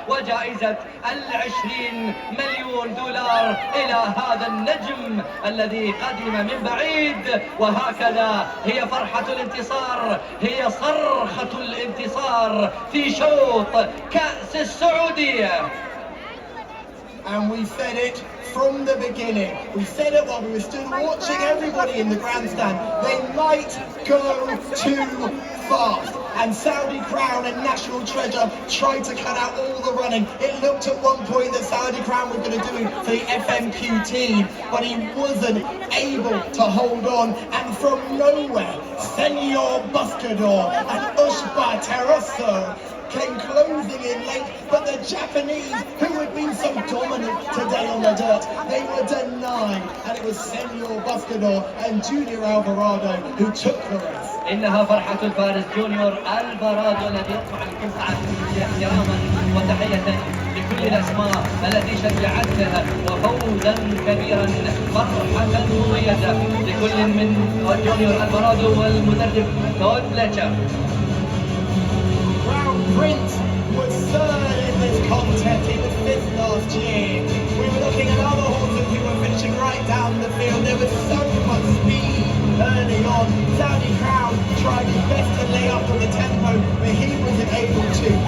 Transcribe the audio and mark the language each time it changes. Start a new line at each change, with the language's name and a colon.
Arabic: وجائزة 20 مليون دولار إلى هذا النجم الذي قدم من بعيد. وهكذا هي فرحة الانتصار، هي صرخة الانتصار في شوط كأس السعودية.
English: And we said it from the beginning. We said it while we were stood watching everybody in the grandstand. They might go too fast. And Saudi Crown and National Treasure tried to cut out all the running. It looked at one point that Saudi Crown was going to do for the FMQ team, but he wasn't able to hold on. And from nowhere, Senor Buscador and Ushba Terrasso came closing in late, but the Japanese, who had been so dominant today on the dirt, they were denied, and it was Senor Buscador and Junior Alvarado who took the race.
Arabic: إنها فرحة الفارس جونيور ألفارادو الذي يرفع القبعة احتراما وتحية لكل الأسماء التي شجعتها وفوزا كبيرا، فرحة مميزة لكل من جونيور ألفارادو والمدرب تود بليتشر.
English: Crown Prince was third in this contest. He was fifth last year. We were looking at other horses who were finishing right down the field. There was so much speed early on. Saudi Crown tried his best to lay up on the tempo, but he wasn't able to.